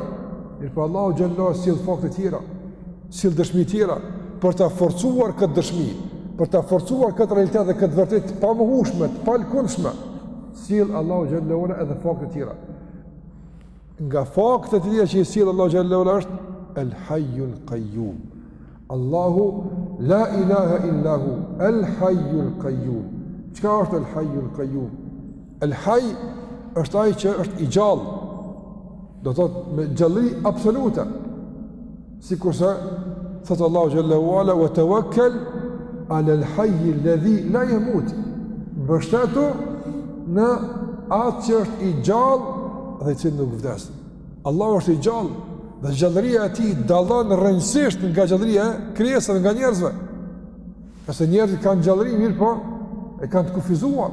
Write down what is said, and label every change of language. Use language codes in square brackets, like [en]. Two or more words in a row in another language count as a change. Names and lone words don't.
[sq] Mirpo Allahu [ar] جل وعلا [sq] sjell fakte tjera, sjell dëshmi tjera për ta forcuar këtë dëshmi, për ta forcuar këtë realitet dhe këtë vërtet pa mohueshme, pa lkundshme. Sjell Allahu [ar] جل وعلا [sq] edhe fakte tjera. Nga faktet e tjera që i sjell Allahu [ar] جل وعلا [sq] është [ar] الحي القيوم. الله لا إله إلا هو الحي القيوم. [sq] Çka është [ar] الحي القيوم? [sq] El Hayy është ai që është i gjallë. Do thotë me gjallëri absolute. Sikurse thot Allahu [ar] جل وعلا وتوكل على الحي الذي لا يموت. [sq] Mbështetu në atë që është i gjallë dhe që nuk vdes. Allahu është i gjallë dhe gjallëria e tij dallon rrënjësisht nga gjallëria e krijesave, nga njerëzve. Qase njerëzit kanë gjallëri mirë, po e kanë të kufizuar.